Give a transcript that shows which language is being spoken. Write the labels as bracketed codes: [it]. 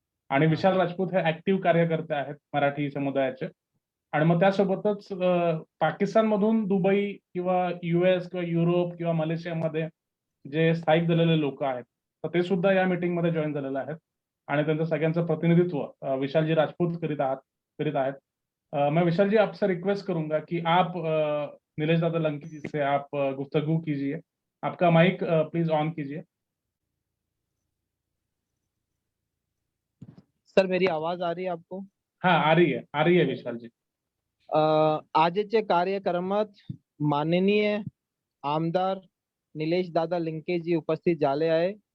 [mr] आणि विशाल राजपूत हे ऍक्टिव्ह कार्यकर्ते आहेत मराठी समुदायाचे. आणि मग त्यासोबतच पाकिस्तानमधून दुबई किंवा US किंवा युरोप किंवा मलेशियामध्ये जे स्थायिक झालेले लोक आहेत, तर ते सुद्धा या मीटिंगमध्ये जॉईन झालेले आहेत. आणि त्यांचं सगळ्यांचं प्रतिनिधित्व विशालजी राजपूत करीत आहेत. [hi] मैं विशाल जी आपसे रिक्वेस्ट करूंगा कि आप नीलेश दादा लंकी जी से आप गुफ्तगू कीजिए. आपका माइक प्लीज ऑन कीजिए. सर मेरी आवाज आ रही है आपको? हाँ, आ रही है विशाल जी. [mr] आजचे कार्यक्रमात माननीय आमदार निलेश दादा लिंकेजी उपस्थित झाले आहे.